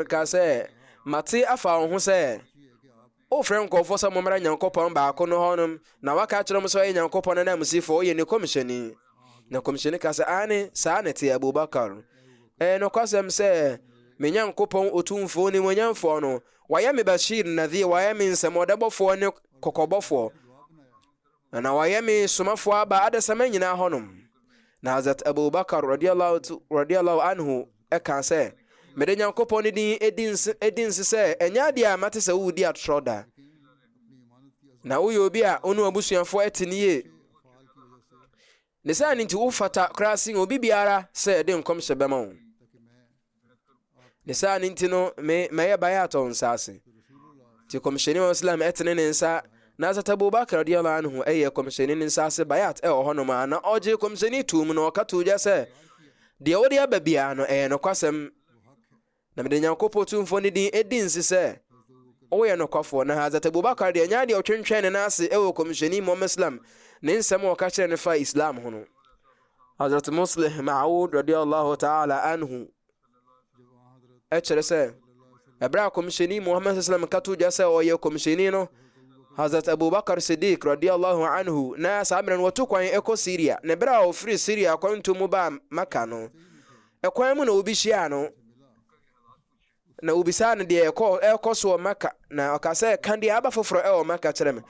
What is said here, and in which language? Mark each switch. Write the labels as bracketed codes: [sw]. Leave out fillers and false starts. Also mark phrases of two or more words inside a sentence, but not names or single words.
[ak] ka sɛ mate afa ho sɛ o frɛ nkɔɔfoɔ sɛ mommra Nyankopɔn baako no hɔnom na waka kyerɛ mo sɛ ɔyɛ Nyankopɔn no namsifoɔ ɔyɛ ne Komsheni na kɔmhyɛni ka sɛ ane saa ne te Abubakar nokwasɛm sɛ me Nyankopɔn otumfoɔ ne monyamfoɔ no wayɛ me [ar] بشير نذير, [ak] wayɛ me nsɛmɔdɛbɔfoɔ ne kɔkɔbɔfoɔ, na wayɛ me somafoɔ aba adesama nyinaa hɔnom. Na Hazrat Abubakar [ar] رضي الله عنه [ak] ɛka sɛ mede Nyankopɔn ne din edinsi sɛ ɛnyɛ adeɛ a mate sɛ wodi atorɔ da, na woyɛ obi a ɔne abusuafoɔ ɛte ne yie. Ne saa ne nti wofata koraa sen obi biara sɛ ɛde nkɔmhyɛ bɛma wo. Ne saa ne nti no mɛyɛ bayat wo nsa ase. Nti kɔmhyɛni wa Islam ɛtene ne nsa, na Hazrat Abubakar [ar] رضي الله عنه [ak] ɛyɛ kɔmhyɛni ne nsa ase bayat ɛwɔ hɔnom a na ɔgye kɔmhyɛni tum no ɔka to gya sɛ deɛ wode aba biara no ɛyɛ nokwasɛm, na mede Nyankopɔn tumfoɔ ne din ɛdi nsi sɛ woyɛ nokwafoɔ. Na Hazrat Abubakar deɛ nya deɛ ɔtwentwɛn ne nase ɛwɔ kɔmhyɛni Muhammad Islam ne nsɛm a ɔka kyerɛ ne fa Islam ho no. Hazrat Muslih Ma'ud [ar] رضي الله تعالى عنه [ak] ɛkyerɛ sɛ ɛberɛ a kɔmhyɛni Muhammad Islam ka to gya sɛ ɔyɛ kɔmhyɛni no, Hazrat Abubakar Siddiq [ar] رضي الله عنه [ak] na saa mmerɛ no wɔto kwan ɛkɔ Syria. Na ɛberɛ a ɔfiri Syria kwanto mu baa Maka no, ɛkwan mu na obi hyia no, na obisa no deɛ ɛkɔ so wɔ Maka, na ɔka sɛ ka deɛ aba foforɔ ɛwɔ Maka kyerɛ me.